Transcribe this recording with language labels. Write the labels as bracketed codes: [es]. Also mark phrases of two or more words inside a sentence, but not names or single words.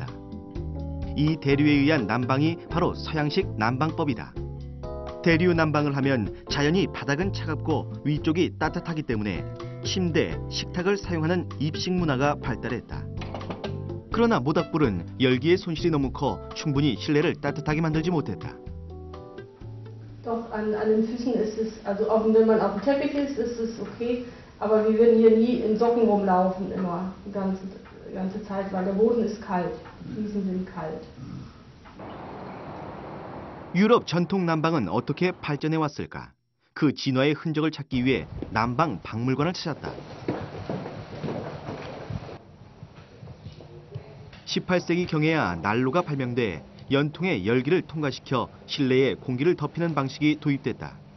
[ko] 이 대류에 의한 난방이 바로 서양식 난방법이다. 대류 난방을 하면 자연히 바닥은 차갑고 위쪽이 따뜻하기 때문에 침대, 식탁을 사용하는 입식 문화가 발달했다. 그러나 모닥불은 열기의 손실이 너무 커 충분히 실내를 따뜻하게 만들지 못했다. [de] Doch, an den Füßen ist es, also auch wenn man auf dem Teppich ist es okay, aber wir würden hier nie in Socken rumlaufen, immer die ganze Zeit, weil der Boden ist kalt, die Füße sind kalt. [ko] 유럽 전통 난방은 어떻게 발전해 왔을까? 그 진화의 흔적을 찾기 위해 난방 박물관을 찾았다. 18세기 경에야 난로가 발명돼 연통의 열기를 통과시켜 실내에 공기를 덮이는 방식이 도입됐다.